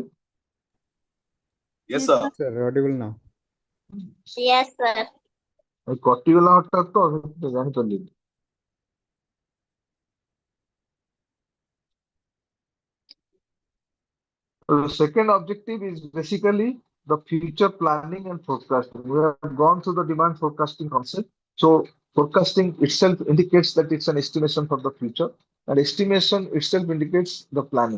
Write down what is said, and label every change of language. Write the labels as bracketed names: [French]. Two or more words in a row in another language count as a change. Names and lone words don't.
[English] Yes, sir. Sir, audible now. Yes, sir. [Odia] କଟିଗଲା ହଠାତ୍ ତ ସେଥିପାଇଁ ଜାଣିପାରିଲିନି। [English] The second objective is basically the future planning and forecasting. We have gone through the demand forecasting concept. So forecasting itself indicates that it's an estimation for the future, and estimation itself indicates the planning.